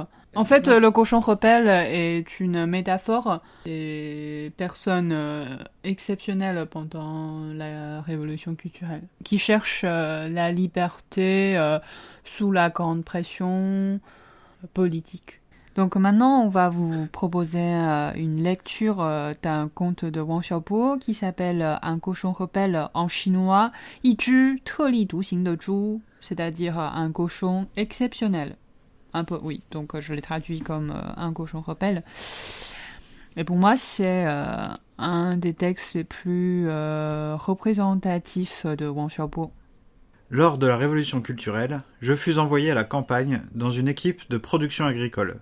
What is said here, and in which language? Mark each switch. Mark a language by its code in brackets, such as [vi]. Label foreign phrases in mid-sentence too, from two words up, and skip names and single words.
[fr] En fait, le cochon rebelle est une métaphore des personnes exceptionnelles pendant la révolution culturelle, qui cherchent la liberté sous la grande pression politique. Donc maintenant, on va vous proposer une lecture d'un conte de Wang Xiaobo qui s'appelle Un cochon rebelle en chinois, [zh] 一只特立独行的猪, [fr] c'est-à-dire un cochon exceptionnel. Un peu, oui, donc je l'ai traduit comme un cochon rebelle. Et pour moi, c'est un des textes les plus représentatifs de Wang Xiaobo. Lors de la révolution culturelle, je fus envoyé à la campagne dans une équipe de production agricole.